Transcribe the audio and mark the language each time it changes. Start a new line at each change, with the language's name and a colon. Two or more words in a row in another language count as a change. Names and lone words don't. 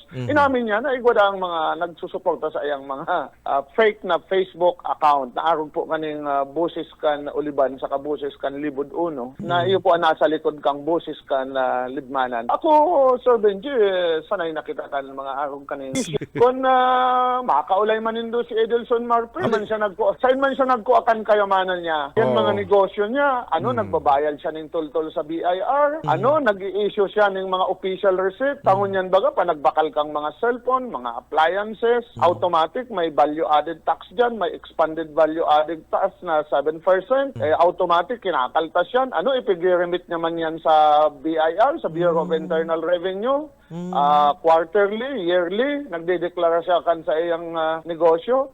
Bikol: Inamin niya na igwada ang mga nagsusuporta sa iyang mga fake na Facebook account na aron po kaning boses kan Uliban sa kabuses kan Libod Uno na iyo po ang nasa likod kang boses kan Libmanan. Ako, Sir Benji, sanay nakita kan mga aron kaning kung makaulay man nindo si Edelson Marpe, saan man siya nagkuakan kayamanan niya.
Filipino: Yan mga negosyo niya, nagbabayad siya ng tol-tol sa BIR, nag-i-issue siya ng mga
English: official receipt,
Bikol: tangon yan baga, panagbakal kang mga cellphone, mga appliances, automatic, may
English: value-added tax
Bikol: dyan, may
English: expanded value-added tax
Bikol: na 7%, automatic, kinakaltas yan. Ipig-remit naman yan sa BIR, sa Bureau of Internal Revenue, quarterly, yearly, nagdedeklara siya kan sa iyang negosyo.